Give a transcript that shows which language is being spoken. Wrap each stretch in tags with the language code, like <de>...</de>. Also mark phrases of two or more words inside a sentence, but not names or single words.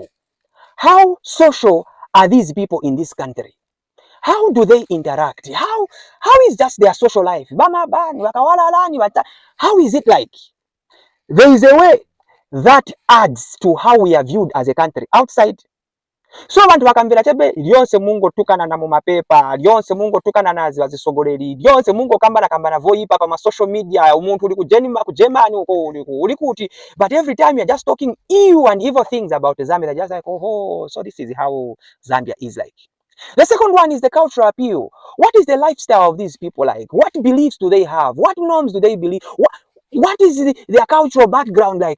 <en>How social are these people in this country? How do they interact? How is just their social life? How is it like? There is a way that adds to how we are viewed as a country outside.</en> <bem>So abantu bakambira tebe lyonse mungo tukana na mu mapepa, lyonse mungo tukana na zisogoleri, lyonse mungo kambana voipa pa</bem> <en>social media,</en> <bem>umuntu uli ku Germany uli kuti,</bem> <en>but every time you're just talking ill and evil things about Zambia, they're just like, oh, so this is how Zambia is like. The second one is the cultural appeal. What is the lifestyle of these people like? What beliefs do they have? What norms do they believe? What is their cultural background like?</en>